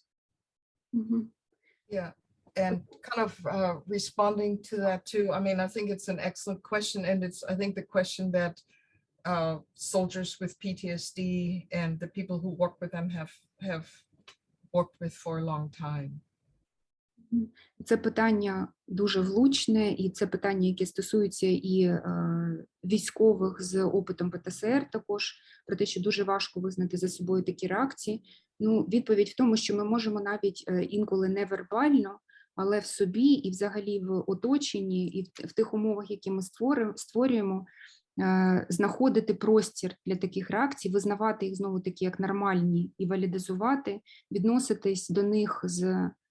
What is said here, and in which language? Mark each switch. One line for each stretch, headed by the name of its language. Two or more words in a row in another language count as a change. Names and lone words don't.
English: Yeah, and kind of responding to that too. I mean, I think it's an excellent question, and it's, I think, the question that soldiers with PTSD and the people who work with them have worked with for a long time.
Ukrainian: Це питання дуже влучне, і це питання, яке стосується і військових з опитом ПТСР також, про те, що дуже важко визнати за собою такі реакції. Ну, відповідь в тому, що ми можемо навіть інколи невербально, але в собі і взагалі в оточенні, і в тих умовах, які ми створюємо, знаходити простір для таких реакцій, визнавати їх знову-таки як нормальні і валідизувати, відноситись до них з